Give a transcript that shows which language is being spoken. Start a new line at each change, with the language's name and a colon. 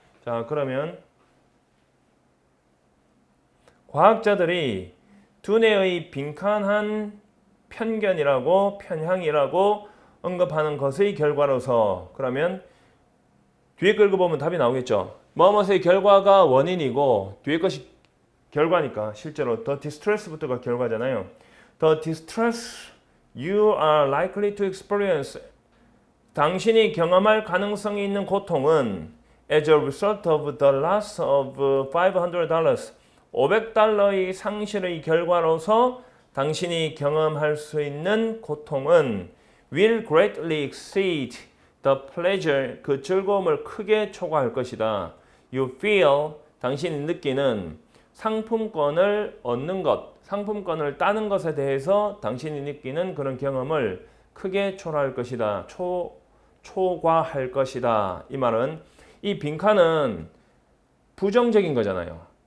Korean: 자, 그러면 과학자들이 두뇌의 빈칸한 편견이라고 편향이라고 언급하는 것의 결과로서 그러면 뒤에 걸 보면 답이 나오겠죠. 뭐뭐의 결과가 원인이고 뒤에 것이 결과니까 실제로
English: the distress
Korean: 부터가 결과잖아요.
English: The distress you are likely to experience
Korean: 당신이 경험할 가능성이 있는 고통은
English: as a result of the loss of $500
Korean: $500의 상실의 결과로서 당신이 경험할 수 있는 고통은
English: will greatly exceed the pleasure
Korean: 그 즐거움을 크게 초과할 것이다.
English: You feel
Korean: 당신이 느끼는 상품권을 얻는 것, 상품권을 따는 것에 대해서 당신이 느끼는 그런 경험을 크게 초과할 것이다. 초과할 것이다. 이 말은 이 빈칸은 부정적인 거잖아요.